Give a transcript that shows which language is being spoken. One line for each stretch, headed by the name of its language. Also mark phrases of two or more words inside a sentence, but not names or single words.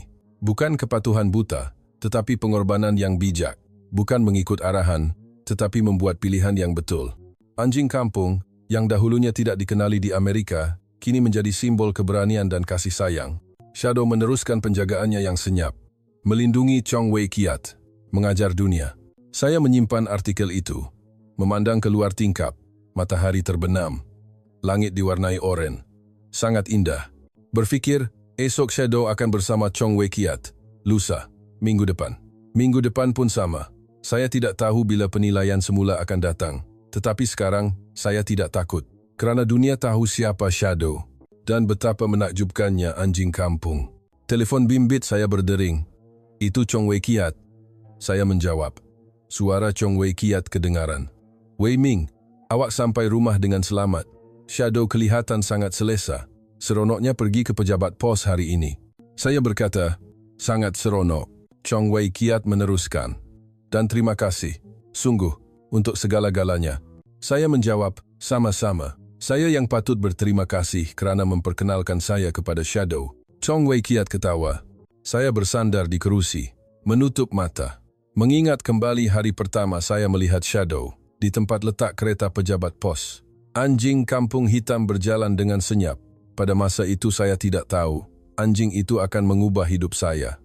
Malay: Bukan kepatuhan buta, tetapi pengorbanan yang bijak. Bukan mengikut arahan, tetapi membuat pilihan yang betul. Anjing kampung, yang dahulunya tidak dikenali di Amerika, kini menjadi simbol keberanian dan kasih sayang. Shadow meneruskan penjagaannya yang senyap, melindungi Chong Wei Kiat, mengajar dunia. Saya menyimpan artikel itu, memandang keluar tingkap, matahari terbenam, langit diwarnai oranye, sangat indah. Berfikir, esok Shadow akan bersama Chong Wei Kiat, lusa, minggu depan. Minggu depan pun sama. Saya tidak tahu bila penilaian semula akan datang. Tetapi sekarang, saya tidak takut. Kerana dunia tahu siapa Shadow. Dan betapa menakjubkannya anjing kampung. Telefon bimbit saya berdering. Itu Chong Wei Kiat. Saya menjawab. Suara Chong Wei Kiat kedengaran. Wei Ming, awak sampai rumah dengan selamat. Shadow kelihatan sangat selesa. Seronoknya pergi ke pejabat pos hari ini. Saya berkata, sangat seronok. Chong Wei Kiat meneruskan. Dan terima kasih, sungguh, untuk segala-galanya. Saya menjawab, sama-sama. Saya yang patut berterima kasih kerana memperkenalkan saya kepada Shadow. Chong Wei Kiat ketawa. Saya bersandar di kerusi, menutup mata. Mengingat kembali hari pertama saya melihat Shadow di tempat letak kereta pejabat pos. Anjing kampung hitam berjalan dengan senyap. Pada masa itu saya tidak tahu, anjing itu akan mengubah hidup saya.